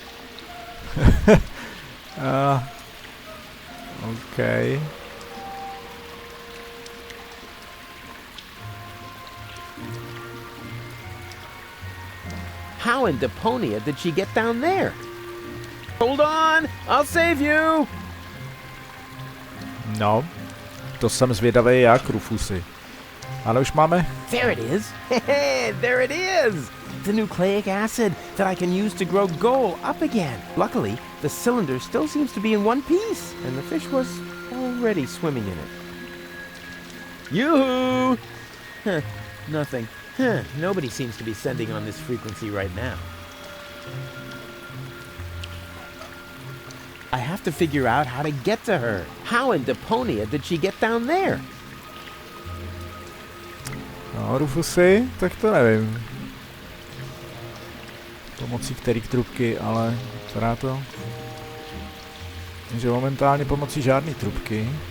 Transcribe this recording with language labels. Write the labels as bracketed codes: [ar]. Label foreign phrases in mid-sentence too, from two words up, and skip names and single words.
[en] Okay. How in Deponia did she get down there? Hold on! I'll save you! [cs] No, to jsem zvědavý jak, Rufusy. Ale už máme. [en] There it is! There it is! The nucleic acid that I can use to grow Goal up again. Luckily, the cylinder still seems to be in one piece, and the fish was already swimming in it. Yoo-hoo! Huh, nothing. Huh, nobody seems to be sending on this frequency right now. I have to figure out how to get to her. How in Deponia did she get down there? [cs] No, Rufusy, tak to nevím. Pomocí který trubky, ale vypadá to, že momentálně pomocí žádné trubky.